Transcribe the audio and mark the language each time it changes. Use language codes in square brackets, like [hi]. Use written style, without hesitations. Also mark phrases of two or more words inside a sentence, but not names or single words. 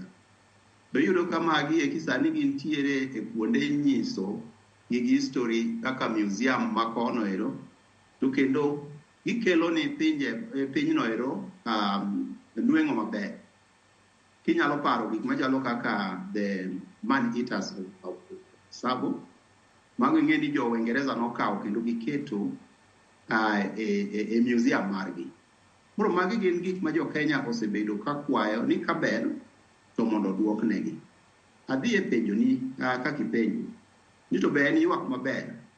[luo] Biyudo ka magi e kisani gintiere e kuonde nyiso gi history kaka museum ma kono ero, to kendo gikelo ni pinyno ero nweng'o maber. Kinyalo paro gik machalo kaka the man eaters of Sabo, mago ing'e ni jo Uingereza nokawo kendo giketo e museum margi. Moro magi gin gik ma Jokenya osebedo ka kwayo ni kaber to mondo duoknegi. Adhi e penjo ni kaka ipenjo ni to be en ywak maber.